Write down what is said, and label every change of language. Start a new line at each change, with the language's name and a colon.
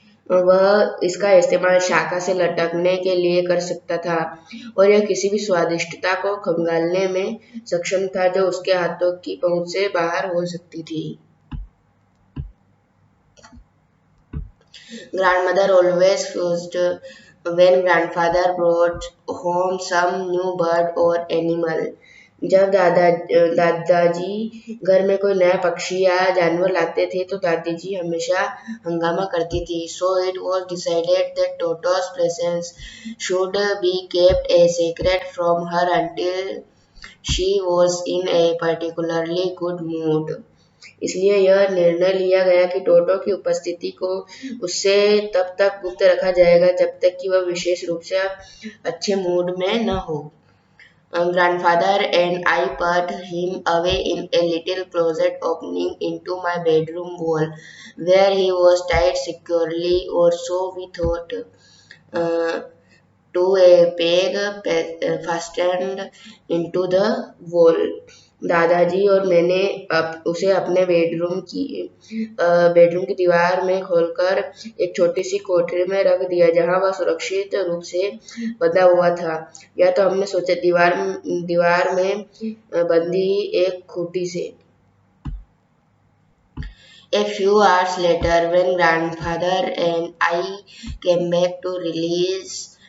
Hindi: वह इसका इस्तेमाल शाखा से लटकने के लिए कर सकता था और यह किसी भी स्वादिष्टता को खंगालने में सक्षम था जो उसके हाथों की पहुंच से बाहर हो सकती थी।
English: Grandmother always fussed when grandfather brought home some new bird or animal.
Hindi: जब दादाजी घर में कोई नया पक्षी या जानवर लाते थे तो दादी जी हमेशा हंगामा करती थी।
English: So it was decided that Toto's presence should be kept a secret from her until she was in a particularly good mood.
Hindi: इसलिए यह निर्णय लिया गया कि टोटो की उपस्थिति को उससे तब तक गुप्त रखा जाएगा जब तक कि वह विशेष रूप से अच्छे मूड में न हो।
English: Grandfather and I put him away in a little closet opening into my bedroom wall, where he was tied securely, or so we thought, to a peg fastened into the wall.
Hindi: दादाजी और मैंने उसे अपने bedroom की दीवार में खोलकर एक छोटी सी कोठरी में रख दिया जहां वह सुरक्षित रूप से बंधा हुआ था, या तो हमने सोचा दीवार में बंधी एक खूंटी से।
English: A few hours later, when grandfather and I came back to release